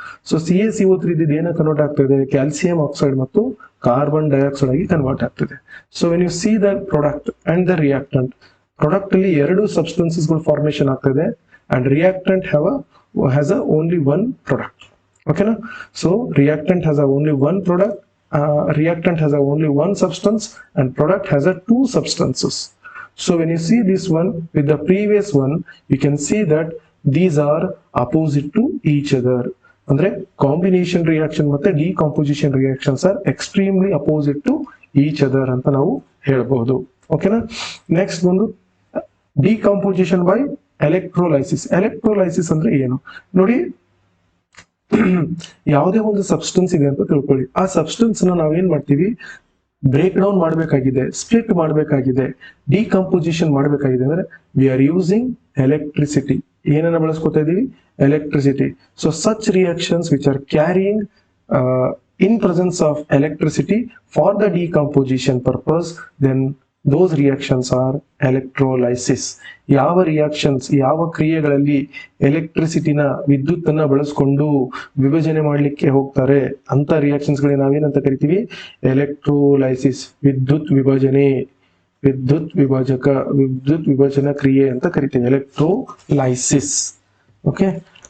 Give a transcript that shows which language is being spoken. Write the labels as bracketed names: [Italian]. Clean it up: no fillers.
[Kannada] So CaCO3 ಇದ್ದಿದ್ದು ಏನ convert ಆಗ್ತಾ ಇದೆ? ಕ್ಯಾಲ್ಸಿಯಂ ಆಕ್ಸೈಡ್ ಮತ್ತು ಕಾರ್ಬನ್ ಡೈಆಕ್ಸೈಡ್ ಆಗಿ ಕನ್ವರ್ಟ್ ಆಗ್ತದೆ. [English] so when you see the product and the reactant, product [Kannada] ಅಲ್ಲಿ ಎರಡು ಸಬ್ಸ್ಟೆನ್ಸಸ್ ಗಳು ಫಾರ್ಮೇಶನ್ ಆಗ್ತದೆ [English] And reactant has only one product. [Kannada] ಓಕೆನಾ? [English] So reactant has only one product, reactant has only one substance and product has two substances. So when you see this one with the previous one, you can see that these are opposite to each other. ಅಂದ್ರೆ combination reaction ಮತ್ತೆ decomposition reactions are extremely opposite to each other [Kannada] ಅಂತ ನಾವು ಹೇಳ್ಬಹುದು. ಓಕೆನಾ? [English] Next ಒಂದು decomposition by electrolysis. [Kannada] Electrolysis ಅಂದ್ರೆ ಏನು ನೋಡಿ, ಯಾವುದೇ ಒಂದು ಸಬ್ಸ್ಟೆನ್ಸ್ ಇದೆ ಅಂತ ತಿಳ್ಕೊಳ್ಳಿ. ಆ ಸಬ್ಸ್ಟೆನ್ಸ್ ನಾವೇನ್ ಮಾಡ್ತೀವಿ? ಬ್ರೇಕ್ ಡೌನ್ ಮಾಡಬೇಕಾಗಿದೆ, ಸ್ಪ್ಲಿಟ್ ಮಾಡಬೇಕಾಗಿದೆ, ಡಿಕಂಪೋಸಿಷನ್ ಮಾಡಬೇಕಾಗಿದೆ ಅಂದ್ರೆ [English] We are using electricity. [Kannada] ಏನನ್ನ ಬಳಸ್ಕೊತಾ ಇದೀವಿ? Electricity. [English] So such reactions which are carrying in presence of electricity for the decomposition purpose, then those reactions are electrolysis. [Kannada] ಯಾವ ರಿಯಾಕ್ಷನ್ಸ್, ಯಾವ ಕ್ರಿಯೆಗಳಲ್ಲಿ ಎಲೆಕ್ಟ್ರಿಸಿಟಿನ ವಿದ್ಯುತ್ತನ್ನ ಬಳಸ್ಕೊಂಡು ವಿಭಜನೆ ಮಾಡ್ಲಿಕ್ಕೆ ಹೋಗ್ತಾರೆ ಅಂತ ರಿಯಾಕ್ಷನ್ಸ್ ಗಳಿಗೆ ನಾವೇನಂತ ಕರಿತೀವಿ? ಎಲೆಕ್ಟ್ರೋಲೈಸಿಸ್. ವಿದ್ಯುತ್ ವಿಭಜನೆ, ವಿದ್ಯುತ್ ವಿಭಜನ ಕ್ರಿಯೆ ಅಂತ ಕರಿತೀವಿ, ಎಲೆಕ್ಟ್ರೋಲೈಸಿಸ್. ಓಕೆ?